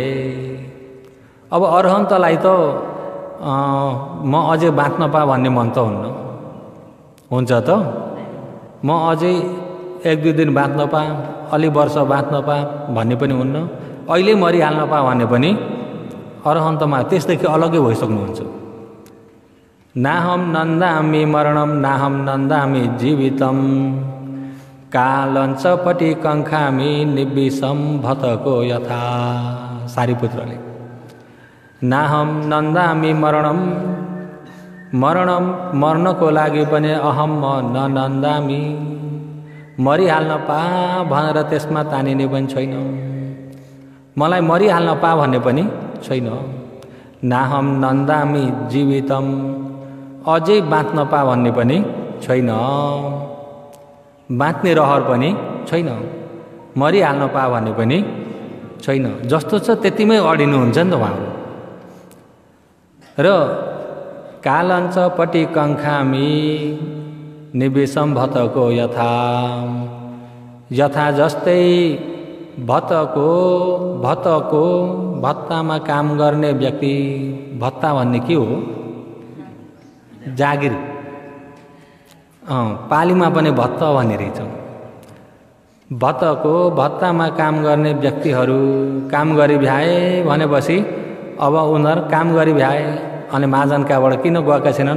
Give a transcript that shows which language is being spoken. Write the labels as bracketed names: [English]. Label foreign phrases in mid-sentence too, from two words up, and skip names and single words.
[Nepali] अब अरहन्तलाई त म अझै बाँच्न पा भन्ने मन त हुन्न, हुन्छ त म अझै 1-2 दिन बाँच्न पा, अलि वर्ष बाँच्न पा भन्ने पनि हुन्न, अहिले मरिहाल्न पा भन्ने पनि अरहन्तमा त्यसदेखि अलग्गै भइसक्नुहुन्छ। [Pali] नाहम नन्दामि मरणम नाहम नन्दामि जीवितम कालञ्च पटि कङ्खामि निविषम भतको यथा। [Nepali] सारीपुत्रले [Pali] नाहम नन्दामि मरणम [Nepali] मर्नको लागि पनि अहम म न नन्दामि, मरिहाल्न पा भनेर त्यसमा तानिने पनि छैन, मलाई मरिहाल्न पा भन्ने पनि छैन। [Pali] नाहम नन्दामि जीवितम [Nepali] अझै बाँच्न पा भन्ने पनि छैन, बाँच्ने रहर पनि छैन, मरिहाल्न पा भन्ने पनि छैन। जस्तो छ त्यतिमै अडिनुहुन्छ नि त उहाँहरू। र [Pali] कालञ्च पटि कङ्खामि निवेशम भतको यथा, [Nepali] यथा जस्तै भत्तामा काम गर्ने व्यक्ति, भत्ता भन्ने के हो? जागिर। पालीमा पनि भत्ता भन्ने रहेछ। भत्तामा काम गर्ने व्यक्तिहरू काम गरी भ्याए भनेपछि अब उनीहरू काम गरी भ्याए अनि महाजनकाबाट किन गएका छैनन्?